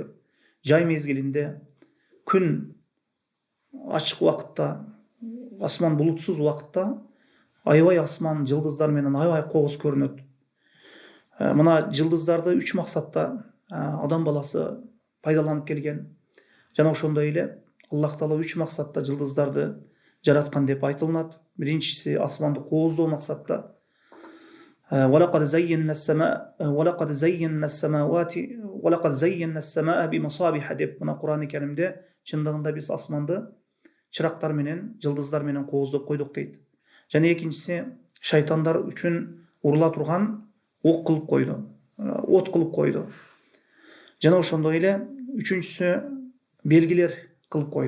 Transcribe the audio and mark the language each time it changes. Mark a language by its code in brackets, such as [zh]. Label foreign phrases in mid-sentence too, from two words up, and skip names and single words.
[ky] Жай мезгилинде күн ачык убакытта, асман булутсуз убакытта аябай асман жылдыздар менен аябай кооз көрүнөт. Мына жылдыздарды 3 максатта адам баласы пайдаланып келген. Жана ошондой эле Аллах Таала 3 максатта жылдыздарды жараткан деп айтылат. Биринчиси асманды кооздоо максатта. [ar] وَلَقَدْ زَيَّنَّا السَّمَاءَ بِمَصَابِحَ [ky] деп мына Кур'ан-ы Керимде чындыгында биз асманды чырактар менен, жылдыздар менен кооздоп койдук дейт. Жана экинчиси шайтандар үчүн урула турган ок кылып койду, от кылып койду. Жана ошондой эле үчүнчүсү белгилер кылып койду.